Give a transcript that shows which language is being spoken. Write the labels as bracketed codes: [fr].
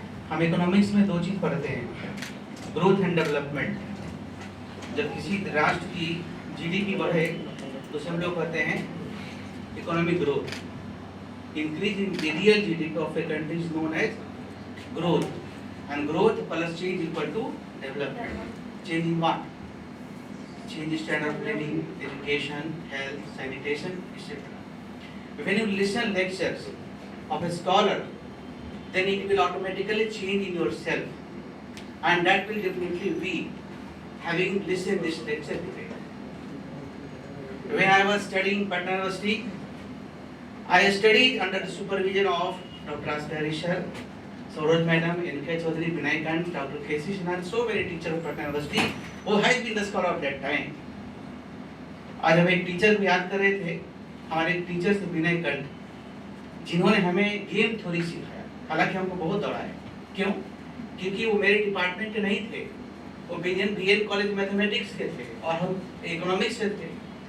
[hi] हम इकोनॉमिक्स में दो चीज़ पढ़ते हैं, ग्रोथ एंड डेवलपमेंट। जब किसी राष्ट्र की जीडीपी बढ़े तो सब लोग कहते हैं economic growth. [en] Increase in the real GDP of a country is known as growth, and growth plus change equal to development. Change in what? Change standard of living, education, health, sanitation, etc. When you listen lectures of a scholar, then it will automatically change in yourself, and that will definitely be having listened this lecture today. when I was studying Patna University, I studied under the supervision of Dr. Asghari sir, Saroj madam, N.K. Chaudhary, Vinay Kant, Dr. K.C. Sinha, so many teachers of Patna University who has been the scholar of that time. [hi] आज हम एक teacher को याद कर रहे थे, हमारे एक टीचर थे विनय कंठ, जिन्होंने हमें गेम थ्योरी सिखाया। हालांकि हमको बहुत दौड़ाया। क्यों? क्योंकि वो मेरे डिपार्टमेंट के नहीं थे, वो बीएन कॉलेज मैथमेटिक्स के थे और हम इकोनॉमिक्स से थे।